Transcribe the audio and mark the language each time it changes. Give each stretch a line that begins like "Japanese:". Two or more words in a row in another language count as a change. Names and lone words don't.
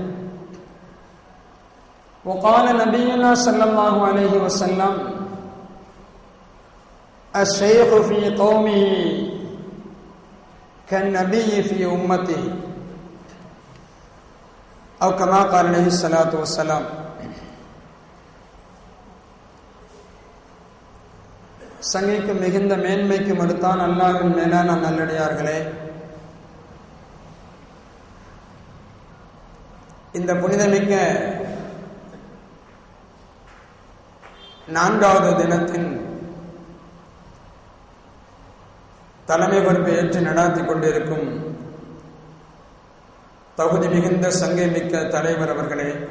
Arabic: وقال نبينا صلى الله عليه وسلم: الشيخ في قومه كالنبي في أمته أو كما قال عليه الصلاة والسلام.
Tamil: சங்கைக்கு மிகுந்த மேன்மைக்கு மறுத்தான் அல்லாஹ்வின் மேலான நல்லடியார்களே, இந்த புனிதமிக்க 4வது தினத்தின் தலைமை பொறுப்பை ஏற்று நடாத்தி கொண்டிருக்கும் தகுதி மிகுந்த சங்கை மிக்க தலைவர் அவர்களே,